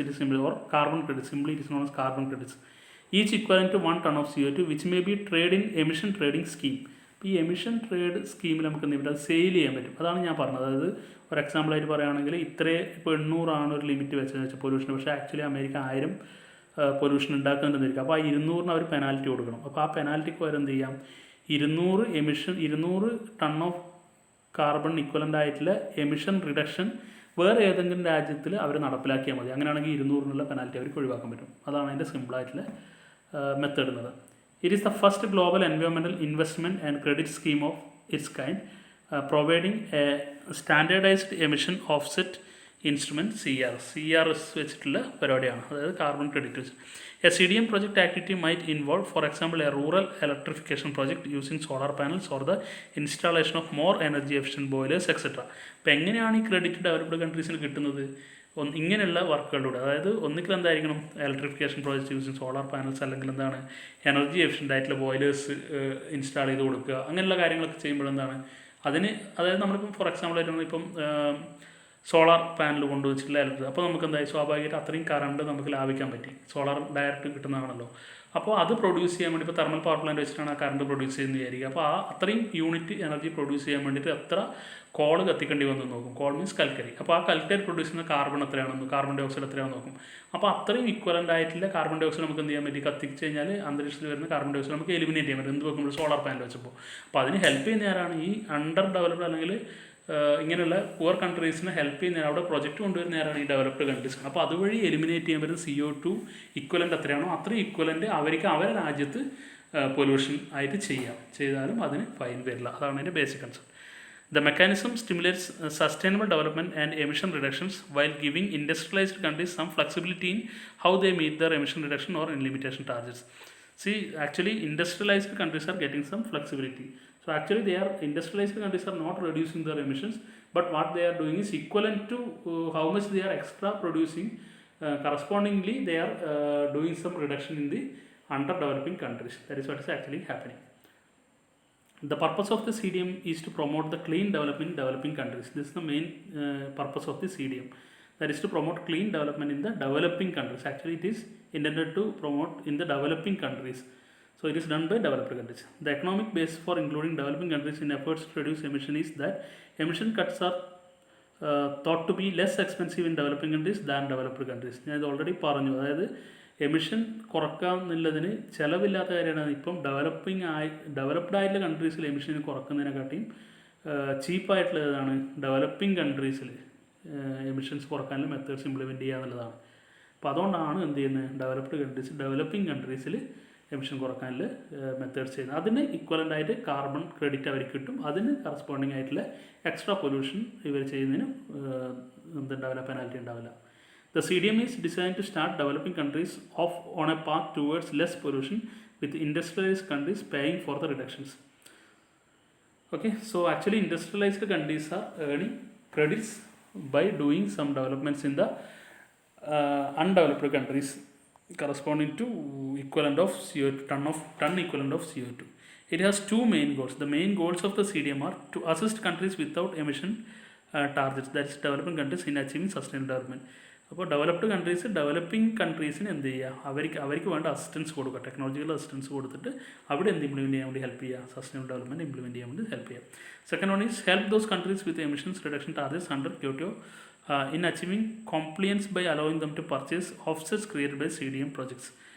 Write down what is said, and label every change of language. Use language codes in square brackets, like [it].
[en] It is simply, or carbon credits. Simply it is known as carbon credits. Each equivalent to 1 ton of CO2, which may be traded in emission trading scheme. [ml] ഇപ്പോൾ ഈ emission trade സ്കീമിൽ നമുക്ക് എന്ത് ചെയ്യും, അത് sale ചെയ്യാൻ പറ്റും. അതാണ് ഞാൻ പറഞ്ഞത്. അതായത് ഒരു എക്സാമ്പിളായിട്ട് പറയുകയാണെങ്കിൽ ഇപ്പോൾ 800 ഒരു ലിമിറ്റ് വെച്ചതെന്ന് വെച്ചാൽ പൊല്യൂഷൻ, പക്ഷേ ആക്ച്വലി അമേരിക്ക 1000 പൊല്യൂഷൻ ഉണ്ടാക്കുന്നുണ്ടെന്നിരിക്കും. അപ്പോൾ ആ 200 അവർ പെനാൽറ്റി കൊടുക്കണം. അപ്പോൾ ആ പെനാൽറ്റിക്ക് വരെ എന്ത് ചെയ്യാം, 200 ടൺ ഓഫ് കാർബൺ ഇക്വലൻ്റ് ആയിട്ടുള്ള എമിഷൻ റിഡക്ഷൻ വേറെ ഏതെങ്കിലും രാജ്യത്തിൽ അവർ നടപ്പിലാക്കിയാൽ മതി. അങ്ങനെയാണെങ്കിൽ 200 പെനാൽറ്റി അവർക്ക് ഒഴിവാക്കാൻ പറ്റും. അതാണ് അതിൻ്റെ സിമ്പിളായിട്ടുള്ള മെത്തേഡ് എന്നത്. [en] It is the first global environmental investment and credit scheme of its kind, providing a standardized emission offset instrument [ml] CRS വെച്ചിട്ടുള്ള പരിപാടിയാണ്. അതായത് കാർബൺ ക്രെഡിറ്റ് വെച്ച് [en] A CDM project activity might involve, for example, a rural electrification project using solar panels or the installation of more energy efficient boilers, etc. [ml] അപ്പോൾ എങ്ങനെയാണ് ഈ credit developed കൺട്രീസിന് കിട്ടുന്നത്? ഇങ്ങനെയുള്ള വർക്കുകളിലൂടെ, അതായത് ഒന്നുകിൽ എന്തായിരിക്കണം, [en] electrification project using solar panels, [ml] അല്ലെങ്കിൽ എന്താണ് എനർജി എഫിഷ്യൻ്റ് ആയിട്ടുള്ള ബോയിലേഴ്സ് ഇൻസ്റ്റാൾ ചെയ്ത് കൊടുക്കുക. അങ്ങനെയുള്ള കാര്യങ്ങളൊക്കെ ചെയ്യുമ്പോൾ എന്താണ് അതിന്, അതായത് നമ്മളിപ്പം ഫോർ എക്സാമ്പിൾ ആയിട്ട് ഇപ്പം സോളാർ പാനൽ കൊണ്ടുവച്ചിട്ടുള്ള ഇലക്ട്രിസിറ്റി. അപ്പോൾ നമുക്ക് എന്തായി സ്വാഭാവികമായിട്ട് അത്രയും കറണ്ട് നമുക്ക് ലാഭിക്കാൻ പറ്റി. Solar direct കിട്ടുന്നതാണല്ലോ. അപ്പോൾ അത് പ്രൊഡ്യൂസ് ചെയ്യാൻ വേണ്ടി ഇപ്പോൾ തെർമൽ പവർ പ്ലാന്റ് വെച്ചിട്ടാണ് ആ കറണ്ട് പ്രൊഡ്യൂസ് ചെയ്യുന്നത് വിചാരിക്കുക. അപ്പോൾ ആ അത്രയും യൂണിറ്റ് എനർജി പ്രൊഡ്യൂസ് ചെയ്യാൻ വേണ്ടിയിട്ട് എത്ര കോൾ കത്തിക്കേണ്ടി വന്നു നോക്കും. കോൾ മീൻസ് കൽക്കരി. അപ്പോൾ ആ കൽക്കരി പ്രൊഡ്യൂസ് ചെയ്യുന്ന കാർബൺ എത്രയാണെന്ന്, കാർബൺ ഡൈ ഓക്സൈഡ് എത്രയാണെന്ന് നോക്കും. അപ്പോൾ അത്രയും ഇക്വലൻ്റ് ആയിട്ടുള്ള കാർബൺ ഡൈ ഓക്സൈഡ് നമുക്ക് എന്ത് ചെയ്യാൻ പറ്റി, കത്തിച്ച് കഴിഞ്ഞാൽ അന്തരീക്ഷത്തിൽ വരുന്ന കാർബൺ ഡൈ ഓക്സൈഡ് നമുക്ക് എലിമിനേറ്റ് ചെയ്യാൻ പറ്റും. എന്ത് വെക്കുമ്പോൾ സോളാർ പാനൽ വെച്ചപ്പോൾ. അപ്പോൾ അതിന് ഹെൽപ്പ് ചെയ്യുന്ന ആരാണ്? ഈ അണ്ടർ ഡെവലപ്ഡ് അല്ലെങ്കിൽ ഇങ്ങനെയുള്ള പുവർ കൺട്രീസിനെ ഹെൽപ്പ് ചെയ്യുന്ന അവിടെ പ്രൊജക്റ്റ് കൊണ്ടുവരുന്ന ആരാണ്? ഈ ഡെവലപ്ഡ് കൺട്രീസ്. അപ്പോൾ അതുവഴി എലിമിനേറ്റ് ചെയ്യാൻ പറ്റുന്ന CO2 ഇക്വലൻ്റ് എത്രയാണോ അത്രയും ഇക്വലൻ്റ് അവർക്ക് അവരുടെ രാജ്യത്ത് പൊല്യൂഷൻ ആയിട്ട് ചെയ്താലും അതിന് ഫൈൻ വരില്ല. അതാണ് അതിൻ്റെ basic concept. [en] The mechanism stimulates sustainable development and emission reductions while giving industrialized countries some flexibility in how they meet their emission reduction or limitation targets. See, actually industrialized countries are getting some flexibility. So actually industrialized countries are not reducing their emissions, but what they are doing is equivalent to how much they are extra producing. Correspondingly, they are doing some reduction in the underdeveloping countries. That is what is actually happening. The purpose of the CDM is to promote the clean development in developing countries. This is the main purpose of the CDM. That is to promote clean development in the developing countries. Actually, it is intended to promote in the developing countries. So, it is done by developed countries. The economic base for including developing countries in efforts to reduce emission is that emission cuts are thought to be less expensive in developing countries than developed countries. [ml] ഞാൻ ഇത് already പറഞ്ഞു. അതായത് emission കുറക്കുക എന്നുള്ളതിന് ചിലവില്ലാത്ത കാര്യമാണ്. ഇപ്പം developed ആയിട്ടുള്ള കൺട്രീസിൽ emission കുറക്കുന്നതിനെക്കാട്ടിയും ചീപ്പായിട്ടുള്ളതാണ് developing കൺട്രീസിൽ emissions കുറക്കാനുള്ള methods implement ചെയ്യുക എന്നുള്ളതാണ്. അപ്പോൾ അതുകൊണ്ടാണ് എന്ത് ചെയ്യുന്നത്, ഡെവലപ്പിംഗ് കൺട്രീസിൽ എമിഷൻ കുറക്കാനുള്ള മെത്തേഡ്സ് ചെയ്യുന്നത്. അതിന് ഇക്വലൻ്റ് ആയിട്ട് കാർബൺ ക്രെഡിറ്റ് അവർക്ക് കിട്ടും. അതിന് കറസ്പോണ്ടിങ് ആയിട്ടുള്ള എക്സ്ട്രാ പൊല്യൂഷൻ ഇവർ ചെയ്യുന്നതിന് എന്തുണ്ടാവില്ല, പെനാൽറ്റി ഉണ്ടാവില്ല. The CDM is designed to start developing countries off on a path towards less pollution, with industrialized countries paying for the reductions. Okay, so actually industrialized countries are earning credits by doing some developments in the undeveloped countries corresponding to equivalent of CO2, ton equivalent of CO2. It has two main goals. The main goals of the CDM are to assist countries without emission targets, that is developing countries, in achieving sustainable development. അപ്പോൾ developing കൺട്രീസിന് എന്ത് ചെയ്യുക, അവർക്ക് വേണ്ട assistance കൊടുക്കുക, technological assistance കൊടുത്തിട്ട് അവിടെ എന്ത് implement ചെയ്യാൻ വേണ്ടി ഹെൽപ്പ് ചെയ്യുക, സസ്റ്റൈനബിൾ ഡെവലപ്മെൻറ്റ് ഇംപ്ലിമെൻറ്റ് ചെയ്യാൻ വേണ്ടി ഹെൽപ്പ് ചെയ്യുക. [en] Second one is help those countries with emissions reduction targets under Kyoto in achieving compliance by allowing them to purchase offsets created by CDM projects.